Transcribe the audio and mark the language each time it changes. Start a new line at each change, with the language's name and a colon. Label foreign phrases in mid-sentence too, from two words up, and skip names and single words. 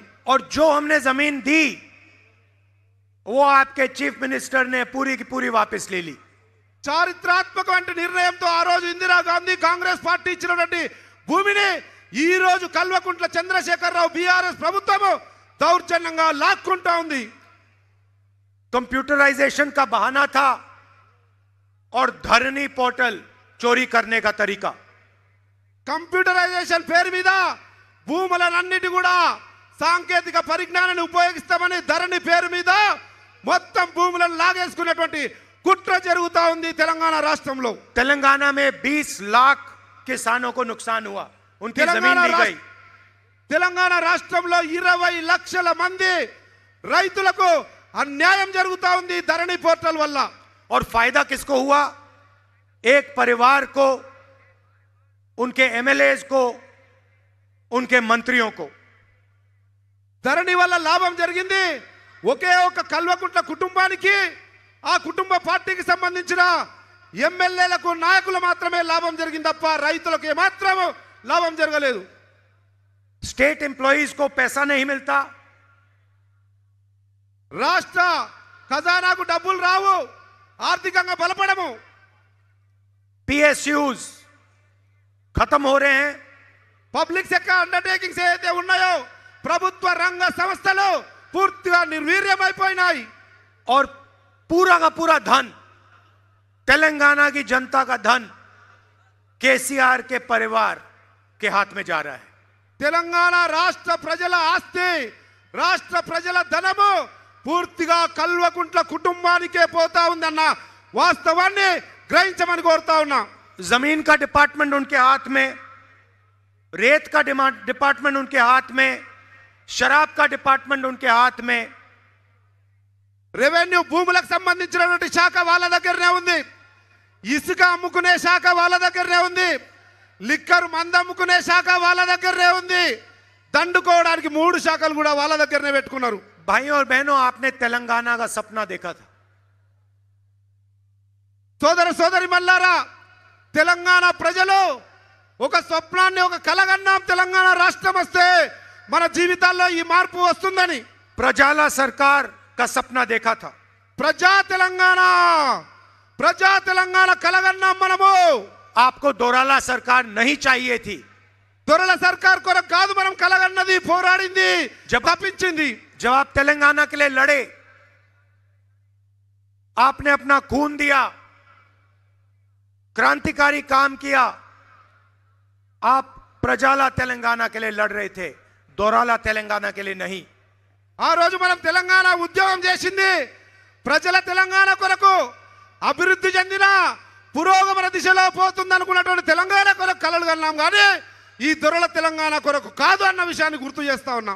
Hindi: और जो हमने जमीन दी वो आपके चीफ मिनिस्टर ने पूरी की पूरी वापस ले ली।
Telugu: చారిత్రాత్మకమైన నిర్ణయంతో ఆ రోజు ఇందిరాగాంధీ కాంగ్రెస్ పార్టీ ఇచ్చినటువంటి భూమిని ఈ రోజు కల్వకుంట్ల చంద్రశేఖరరావు బీఆర్ఎస్ ప్రభుత్వం దౌర్జన్యంగా లాక్కుంటా ఉంది।
Hindi: कंप्यूटराइजेशन का बहाना था और धरनी पोर्टल चोरी करने का तरीका।
Telugu: కంప్యూటరైజేషన్ పేరు మీద భూములన్నిటి కూడా సాంకేతిక పరిజ్ఞానాన్ని ఉపయోగిస్తామని ధరణి పేరు మీద మొత్తం భూములను లాగేసుకున్నటువంటి కుట్ర జరుగుతా ఉంది తెలంగాణ రాష్ట్రంలో।
Hindi: तेलंगाना में 20 लाख किसानों को नुकसान हुआ, उनकी जमीन ली गई।
Telugu: తెలంగాణ రాష్ట్రంలో 20 లక్షల మంది రైతులకు అన్యాయం జరుగుతా ఉంది ధరణి పోర్టల్ వల్ల।
Hindi: और फायदा किसको हुआ? एक परिवार को, उनके एमएलएज को, उनके मंत्रियों को।
Telugu: ధరణి వల్ల లాభం జరిగింది ఒకే ఒక కల్వకుంట్ల కుటుంబానికి, ఆ కుటుంబ పార్టీకి సంబంధించిన ఎమ్మెల్యేలకు, నాయకులు మాత్రమే లాభం జరిగింది తప్ప రైతులకు ఏమాత్రం లాభం జరగలేదు।
English: state employees
Hindi: को पैसा नहीं मिलता,
Telugu: రాష్ట్ర ఖజానాకు డబ్బులు రావు, ఆర్థికంగా బలపడము।
Hindi: पीएसयूज खत्म हो रहे हैं।
English: public sector undertakings
Telugu: ఏదైతే ఉన్నాయో ప్రభుత్వ రంగ సంస్థలు పూర్తిగా నిర్వీర్యమైపోయినాయి।
Hindi: और पूरा का पूरा धन, तेलंगाना की जनता का धन केसीआर के परिवार के हाथ में जा रहा है।
Telugu: తెలంగాణ రాష్ట్ర ప్రజల ఆస్తి, రాష్ట్ర ప్రజల ధనము పూర్తిగా కల్వకుంట్ల కుటుంబానికే పోతా ఉందన్న వాస్తవాన్ని గ్రహించమని కోరుతా ఉన్నా।
Hindi: जमीन का डिपार्टमेंट उनके हाथ में, रेत का डिपार्टमेंट उनके हाथ में, शराब का डिपार्टमेंट उनके हाथ में।
Telugu: రెవెన్యూ భూములకు సంబంధించినటువంటి శాఖ వాళ్ళ దగ్గరనే ఉంది, ఇసుక అమ్ముకునే శాఖ వాళ్ళ దగ్గరనే ఉంది, లిక్కర్ మందు అమ్ముకునే శాఖ వాళ్ళ దగ్గరనే ఉంది, దండుకోవడానికి 3 శాఖలు కూడా వాళ్ళ దగ్గరనే పెట్టుకున్నారు।
Hindi: भाइयों और बहनों, आपने तेलंगाना का सपना देखा था।
Telugu: సోదర సోదరి మల్లారా, తెలంగాణ ప్రజలు ఒక స్వప్నాన్ని, ఒక కలగన్నాం. తెలంగాణ రాష్ట్రం వస్తే మన జీవితాల్లో ఈ మార్పు వస్తుందని.
Hindi: प्रजाला सरकार का सपना देखा था.
Telugu: ప్రజా తెలంగాణ కలగన్నాం మనము.
Hindi: आपको दोराला सरकार नहीं चाहिए थी.
Telugu: దొరల సర్కార్ కొరకు కాదు మనం కలగన్నది, పోరాడింది, తప్పించింది.
Hindi: जब आप तेलंगाना के लिए लड़े, आपने अपना खून दिया, क्रांतिकारी काम किया. आप प्रजाला तेलंगाना के लिए लड़ रहे थे, दोराला तेलंगाना के लिए नहीं.
Telugu: ఆ రోజు మనం తెలంగాణ ఉద్యమం చేసింది ప్రజల తెలంగాణ కొరకు, అభివృద్ధి చెందిన పురోగమన దిశలో పోతుంది అనుకున్నటువంటి తెలంగాణ కొరకు కలలు కన్నాం, కానీ ఈ దొరల తెలంగాణ కొరకు కాదు అన్న విషయాన్ని గుర్తు చేస్తా ఉన్నాం.